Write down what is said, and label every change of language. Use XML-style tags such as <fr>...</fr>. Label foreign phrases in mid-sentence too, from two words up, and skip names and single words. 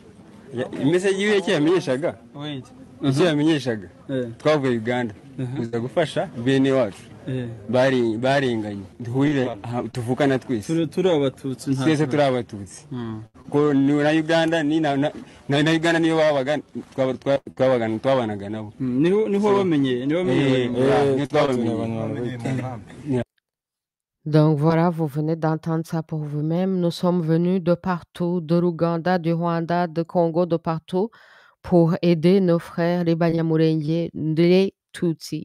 <rw>message yiwe yamenyeshaga icyo yamenyeshaga twavuye Uganda kuza gufasha bene wacu barenganye duhurire tuvukana twese turi abatutsi twese turi abatutsi ko na Uganda ni na Uganda niyo babaga twabanaga nabo niho bamenye</rw> <fr>Donc voilà, vous venez d'entendre ça pour vous-même. Nous sommes venus de partout, de l'Ouganda, du Rwanda, de Congo, de partout, pour aider nos frères, les Banyamulenge, les Tutsis.</fr>